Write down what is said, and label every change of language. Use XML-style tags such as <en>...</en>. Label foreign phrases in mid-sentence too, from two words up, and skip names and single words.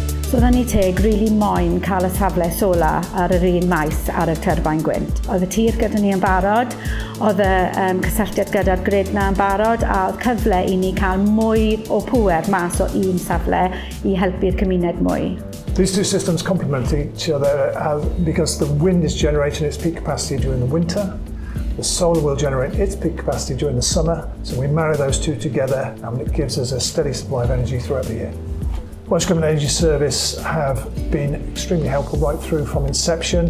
<cy>So Mae Ynni Teg rili moyn cael y safle solar ar yr un maes ar y tyrbin gwynt. Oedd y tir gyda ni yn barod, oedd y cysylltiad gyda'r grid na yn barod, a oedd cyfle i ni cael mwy o pŵer mas o un safle i helpu'r cymuned mwy.</cy> <en>These two systems complement each other because the wind is generating its peak capacity during the winter. The solar will generate its peak capacity during the summer, so we marry those two together and it gives us a steady supply of energy throughout the year. Bwlchgwynt Energy Service have been extremely helpful right through from inception.</en>